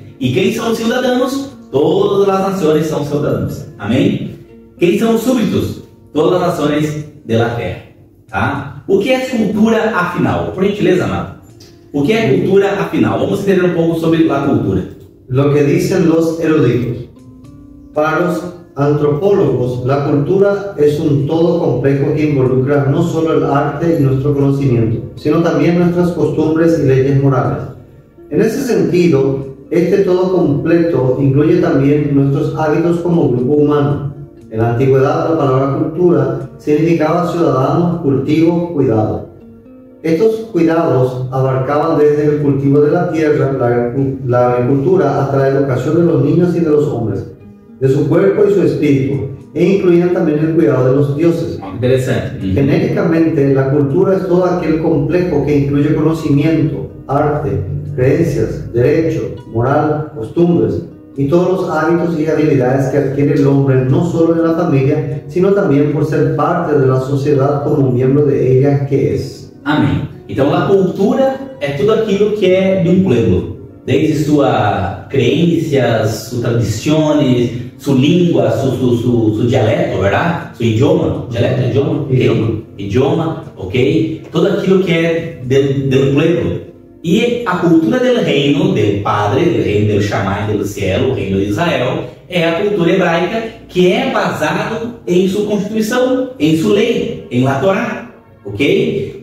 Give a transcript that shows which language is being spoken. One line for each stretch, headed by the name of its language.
Portuguese: E quem são os cidadãos? Todas as nações são cidadãos. Amém? Quem são os súbitos? Todas as nações da terra. Tá? O que é cultura afinal? Por gentileza, amado. O que é cultura afinal? Vamos entender um pouco sobre a cultura.
Spanish: Lo que dicen los eruditos. Para los antropólogos, la cultura es un todo complejo que involucra no solo el arte y nuestro conocimiento, sino también nuestras costumbres y leyes morales. En ese sentido, este todo completo incluye también nuestros hábitos como grupo humano. En la antigüedad, la palabra cultura significaba ciudadano, cultivo, cuidado. Estos cuidados abarcaban desde el cultivo de la tierra, la agricultura, hasta la educación de los niños y de los hombres, de su cuerpo y su espíritu, e incluían también el cuidado de los dioses. Interesante. Genéricamente, la cultura es todo aquel complejo que incluye conocimiento, arte, creencias, derecho, moral, costumbres y todos los hábitos y habilidades que adquiere el hombre no solo en la familia, sino también por ser parte de la sociedad como un miembro de ella que es.
Portuguese: Amém. Então a cultura é tudo aquilo que é de um pueblo, desde sua crenças, suas tradições, sua língua, seu dialeto, verdade? Seu idioma, dialeto, idioma, okay. Idioma, ok? Tudo aquilo que é do pueblo. E a cultura do reino do Padre, do reino do Shammai do céu, o reino de Israel, é a cultura hebraica que é basado em sua constituição, em sua lei, em la Torá, ok?